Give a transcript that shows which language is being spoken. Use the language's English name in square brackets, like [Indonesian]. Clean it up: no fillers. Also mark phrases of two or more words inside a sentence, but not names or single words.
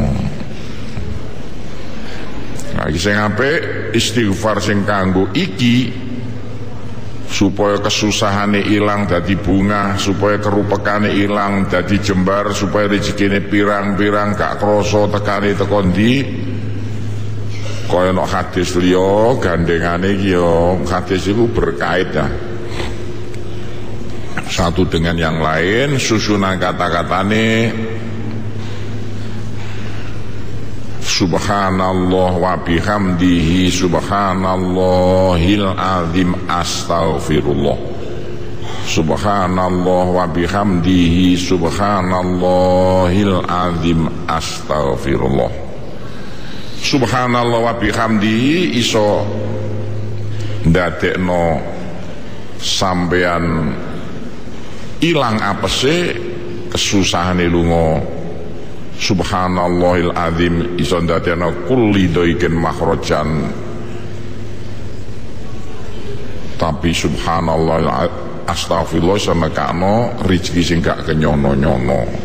[Javanese] Nah, sing apik istighfar sing kanggo iki supaya kesusahane ilang dadi bunga, supaya kerupekane ilang dadi jembar, supaya rezekine pirang-pirang gak krasa tekane teko ndi. Kaya nek hadis liya gandengane iki ya, hadis iku berkait ya. [Indonesian] Satu dengan yang lain, [Javanese] susunan kata-katane [Arabic] سبحان الله وبحمده سبحان الله العظيم أستغفر الله. سبحان الله وبحمده سبحان الله العظيم أستغفر الله. سبحان الله وبحمده iso ndadekno sampean ilang apese kesusahane lunga. سبحان الله العظيم iso ndadekno لكل ضيق مخرجا. Tapi سبحان الله أستغفر الله iso nekakno rezeki sing gak kenyono-nyono.